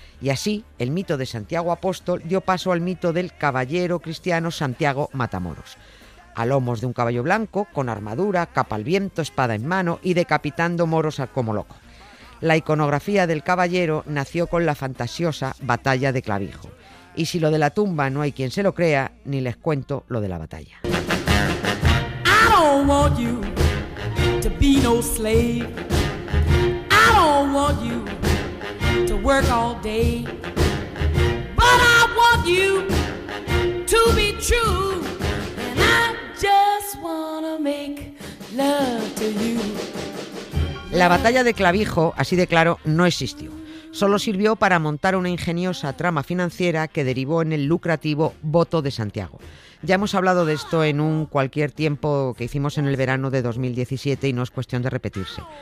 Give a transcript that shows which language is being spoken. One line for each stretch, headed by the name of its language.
Spanish: Y así, el mito de Santiago Apóstol dio paso al mito del caballero cristiano Santiago Matamoros. A lomos de un caballo blanco, con armadura, capa al viento, espada en mano y decapitando moros como loco. La iconografía del caballero nació con la fantasiosa Batalla de Clavijo. Y si lo de la tumba no hay quien se lo crea, ni les cuento lo de la batalla.
English: I don't want you to be no slave. I don't want you to work all day. But I want you to be true. And I just wanna make love to you.
Spanish: La batalla de Clavijo, así de claro, no existió. Solo sirvió para montar una ingeniosa trama financiera que derivó en el lucrativo voto de Santiago. Ya hemos hablado de esto en un cualquier tiempo que hicimos en el verano de 2017 y no es cuestión de repetirse.